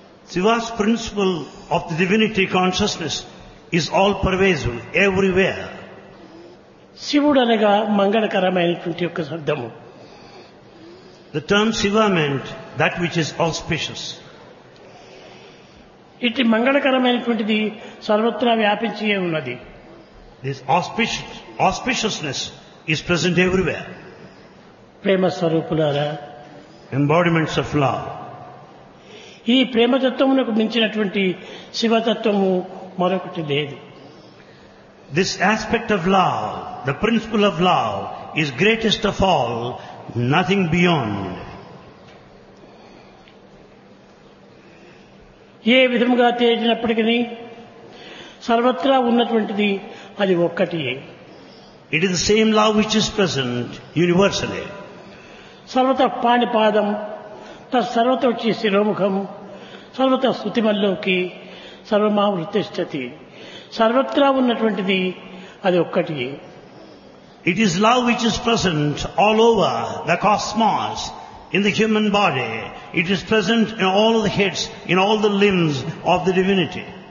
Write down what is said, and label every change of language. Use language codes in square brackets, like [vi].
[en] Shiva's principle of the divinity consciousness is all pervasive everywhere. [te] Shivudu anaga mangalakaramainatundi okka shabdamu. [en] The term Shiva meant that which is auspicious. [te] ఇట్టి మంగళకరమైనటువంటిది సర్వత్రా వ్యాపించి ఉన్నది. [en] This auspiciousness is present everywhere. [te] ప్రేమ స్వరూపులారా, [en] Embodiments of love. [te] ఈ ప్రేమతత్వమునకు మించినటువంటి శివతత్వము మరొకటి లేదు. [en] This aspect of love, the principle of love is greatest of all, nothing beyond. [te] ఏ విధముగా తేలినప్పటికీ సర్వత్రా ఉన్నటువంటిది అది ఒక్కటి. [en] It is the same love which is present universally. [sa] సర్వత పాణిపాదం తర్వత వచ్చి శిరోముఖం సర్వత స్థుతిమల్లోకి సర్వమా వృత్తిష్టతి. [te] సర్వత్రా ఉన్నటువంటిది అది ఒక్కటి. [en] It is love which is present all over the cosmos. In the human body, it is present in all the heads, in all the limbs of the divinity.